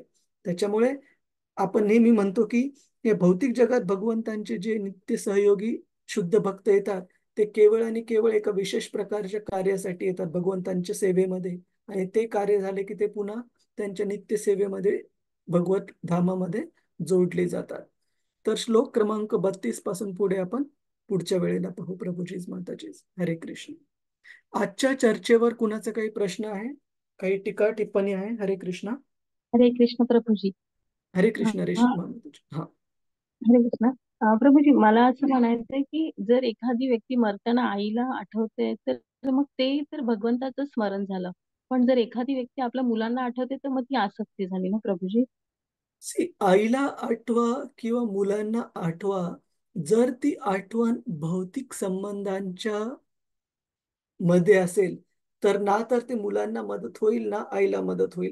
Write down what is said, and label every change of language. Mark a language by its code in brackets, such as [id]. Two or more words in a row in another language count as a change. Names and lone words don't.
[mr] त्याच्यामुळे आपण नेहमी म्हणतो की या भौतिक जगात भगवंतांचे जे नित्य सहयोगी शुद्ध भक्त येतात ते केवळ आणि केवळ एका विशेष प्रकारच्या कार्यासाठी येतात भगवंतांच्या सेवेमध्ये, आणि ते कार्य झाले की ते पुन्हा त्यांच्या नित्य सेवेमध्ये भगवत धामामध्ये जोडले जातात. तर श्लोक क्रमांक 32 पासून पुढे आपण पुढच्या वेळेला पाहू. प्रभूजीच माताजीच हरे कृष्ण. आजच्या चर्चेवर कुणाचा काही प्रश्न आहे, काही टीका टिप्पणी आहे? हरे कृष्ण. हरे कृष्ण प्रभूजी. हरे कृष्ण. हरे हा, हा हरे कृष्ण. प्रभूजी, मला असं म्हणायचंय की जर एखादी व्यक्ती मरताना आईला आठवते तर मग ते तर भगवंताचं स्मरण झालं, पण जर एखादी व्यक्ती आपल्या मुलांना आठवते तर मग ती आसक्ती झाली ना प्रभूजी? आईला आठवा किंवा मुलांना आठवा, जर ती आठवण भौतिक संबंधांच्या मध्ये असेल तर ना तर ते मुलांना मदत होईल ना आईला मदत होईल.